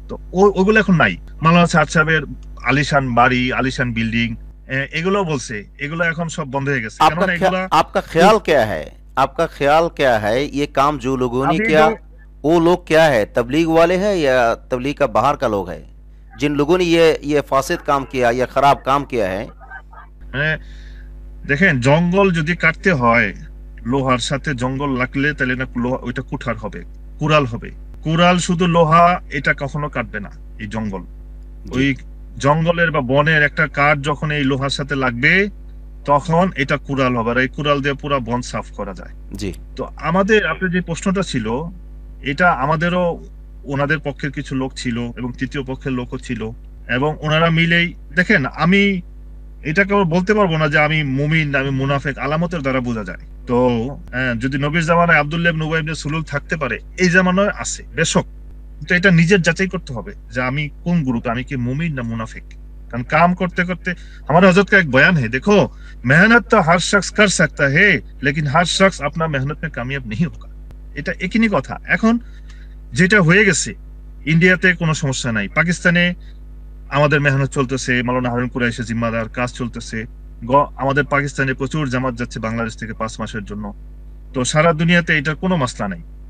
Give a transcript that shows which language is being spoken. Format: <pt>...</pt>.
<bn>तो ওগুলো এখন নাই। মাওলানা সাদ সাহেবের আলিশান বাড়ি, আলিশান বিল্ডিং, এগুলো বলছে, এগুলো এখন সব বন্ধ হয়ে গেছে। কারণ এগুলো</bn> <hi>आपका ख्याल क्या है? आपका ख्याल क्या है? ये काम जो लोगों ने किया, वो लोग क्या है, तबलीग वाले हैं या तबलीग का बाहर का लोग है? जिन लोगों ने ये फासिद काम किया या खराब काम किया है,</hi> <bn>দেখেন, জঙ্গল যদি কাটতে হয়, লোহার সাথে জঙ্গল লাগলে তাহলে না ওইটা কুঠার হবে, কুড়াল হবে। কুড়াল শুধু লোহা এটা কখনো কাটবে না। এই জঙ্গল, ওই জঙ্গলের বা বনের একটা কাঠ যখন এই লোহার সাথে লাগবে, তখন এটা কুড়াল হবে। আর এই কুড়াল দিয়ে পুরো বন সাফ করা যায়। জি। তো আমাদের, আপনার যে প্রশ্নটা ছিল, এটা আমাদেরও ওনাদের পক্ষের কিছু লোক ছিল এবং তৃতীয় পক্ষের লোকও ছিল, এবং ওনারা মিলেই, দেখেন আমি এটাকে বলতে পারবো না যে আমি মুমিন, আমি মুনাফেক, আলামতের দ্বারা বোঝা যায়। তো যদি নবীর জামানায় আব্দুল্লাহ ইবনে উবাই ইবনে সুলুল থাকতে পারে, এই জামানায় আছে বেশক, তো এটা নিজের যাচাই করতে হবে যে আমি কোন গ্রুপে, আমি কি মুমিন না মুনাফিক। কারণ কাম করতে করতে,</bn> <hi>हमारे हजरत का एक बयान है, देखो मेहनत तो हर शख्स कर सकता है, लेकिन हर शख्स अपना मेहनत में कामयाब नहीं होगा।</hi> <bn>এটা একই কথা। এখন যেটা হয়ে গেছে, ইন্ডিয়াতে কোনো সমস্যা নাই, পাকিস্তানে আমাদের মেহনত চলতেছে, মাওলানা হারুন কুরাইশি জিম্মাদার, কাজ চলতেছে। আমাদের পাকিস্তানে প্রচুর জামাত যাচ্ছে বাংলাদেশ থেকে 5 মাসের জন্য। তো সারা দুনিয়াতে এটার কোনো মাসলা নাই।</bn>